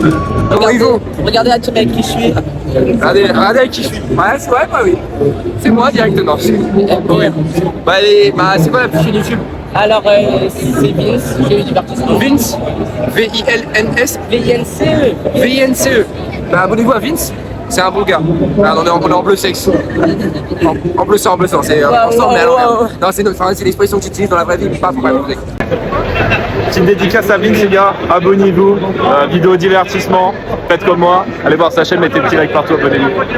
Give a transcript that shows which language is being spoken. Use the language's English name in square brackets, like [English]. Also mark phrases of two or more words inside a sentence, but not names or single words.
[French] Regardez la team avec qui je suis. Regardez avec qui je suis. Ouais, c'est ouais, bah oui. C'est moi directement. Ouais. Bah, c'est quoi la chaîne YouTube? Alors, c'est Vince, j'ai eu divertissement. Vince. V-I-L-N-S. V-I-N-C-E. V-I-N-C-E. Bah, abonnez-vous à Vince. C'est un beau gars. Ah, on est en bleu sexe. En bleu sang, c'est ensemble mais à l'envers. Non, c'est l'expression que j'utilise dans la vraie vie, pas pour la musique. Petite dédicace à Vince les gars, abonnez-vous, vidéo divertissement, faites comme moi, allez voir sa chaîne, mettez petit like partout, abonnez-vous.